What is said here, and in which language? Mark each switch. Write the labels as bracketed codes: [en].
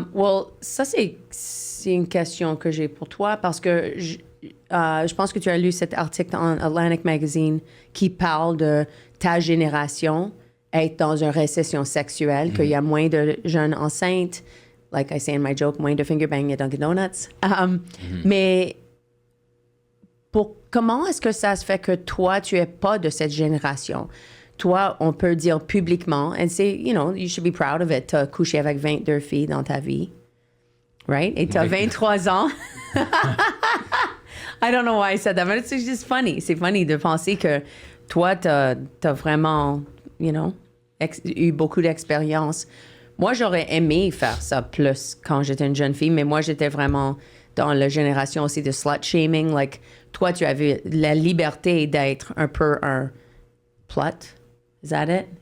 [fr] Well, ça, c'est une question que j'ai pour toi parce que je pense que tu as lu cet article dans Atlantic Magazine qui parle de ta génération être dans une récession sexuelle, qu'il y a moins de jeunes enceintes, [en] like I say in my joke, [fr] moins de finger bang et Dunkin' Donuts. Mais comment est-ce que ça se fait que toi, tu es pas de cette génération? Toi, on peut dire publiquement, [en] and say, you should be proud of it, [fr] t'as couché avec 22 filles dans ta vie, right? Et t'as 23 ans. [en] I don't know why I said that, but it's just funny. [fr] C'est funny de penser que toi, t'as vraiment, eu beaucoup d'expérience. Moi, j'aurais aimé faire ça plus quand j'étais une jeune fille, mais moi, j'étais vraiment dans la génération aussi de slut-shaming. Like, toi, tu avais la liberté d'être un peu un plut. [en] Is that it?